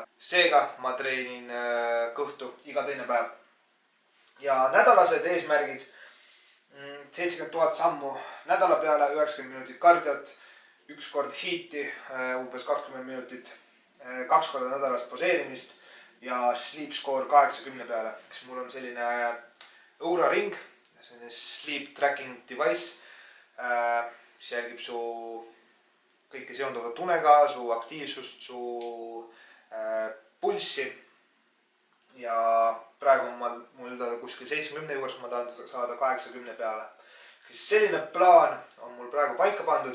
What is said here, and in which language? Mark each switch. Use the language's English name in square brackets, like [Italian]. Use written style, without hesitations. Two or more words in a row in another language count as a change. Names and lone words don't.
[Estonian] Seega ma treenin kõhtu iga teine päev. Ja nädalased eesmärgid, 70 000 sammu nädala peale, 90 minutit kardiot, 1 kord hiiti, umbes 20 minutit, 2 korda nädalast poseerimist ja [English] sleep score [Estonian] 80 peale. Eks mul on selline Oura ring, selline [English] sleep tracking device, [Estonian] mis jälgib su kõike seonduvat unega, su aktiivsust, su pulssi ja praegu on mul kuskil 70 juures, ma tahan saada 80 peale. Selline plaan on mul praegu paika pandud.